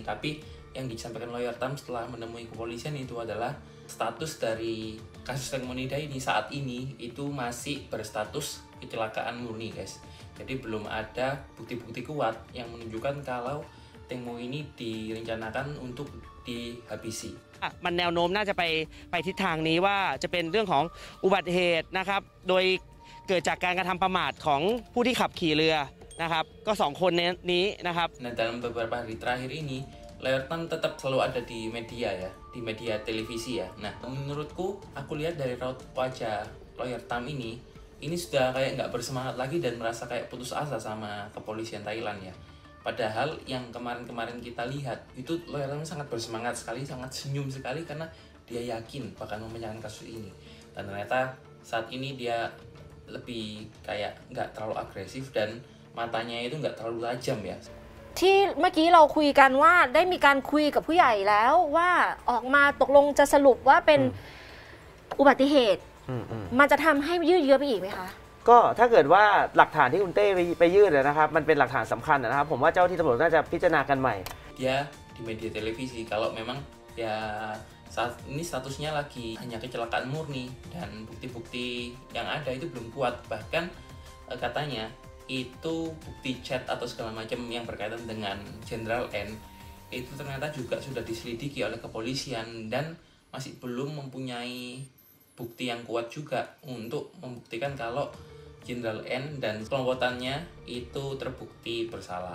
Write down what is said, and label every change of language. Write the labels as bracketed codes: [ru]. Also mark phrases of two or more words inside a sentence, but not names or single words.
[id] Tapi yang disampaikan Lawyer Tam setelah menemui kepolisian itu adalah status dari kasus Teng Monida ini saat ini itu masih berstatus kecelakaan murni guys. Jadi belum ada bukti-bukti kuat yang menunjukkan kalau Teng Mo ini direncanakan untuk dihabisi. [th] มันแนวโน้มน่าจะไปทิศทางนี้ว่าจะเป็นเรื่องของอุบัติเหตุนะครับโดยเกิดจากการกระทำประมาทของผู้ที่ขับขี่เรือนะครับก็2 คนนี้นะครับ [id] Nah, dalam beberapa hari terakhir ini Lawyer Tam tetap selalu ada di media ya, di media televisi ya. Nah, menurutku aku lihat dari raut wajah Lawyer Tam ini sudah kayak nggak bersemangat lagi dan merasa kayak putus asa sama kepolisian Thailand ya. Padahal yang kemarin-kemarin kita lihat itu Lawyer Tam sangat bersemangat sekali, sangat senyum sekali karena dia yakin bakal memecahkan kasus ini. Dan ternyata saat ini dia lebih kayak nggak terlalu agresif dan matanya itu nggak terlalu tajam ya. [th] ที่เมื่อกี้เราคุยกันว่าได้มีการคุยกับผู้ใหญ่แล้วว่าออกมาตกลงจะสรุปว่าเป็นอุบัติเหตุมันจะทำให้ยืดเยื้อไปอีกไหมคะ ก็ถ้าเกิดว่าหลักฐานที่คุณเต้ไปยื่นนะครับมันเป็นหลักฐานสำคัญนะครับผมว่าเจ้าที่ตำรวจน่าจะพิจารณากันใหม่ [id] Dia di media televisi kalau memang ya saat ini statusnya lagi hanya kecelakaan murni dan bukti-bukti yang ada itu belum kuat. Bahkan katanya itu bukti chat atau segala macam yang berkaitan dengan Jenderal N itu ternyata juga sudah diselidiki oleh kepolisian dan masih belum mempunyai bukti yang kuat juga untuk membuktikan kalau Jenderal N dan kelompokannya itu terbukti bersalah.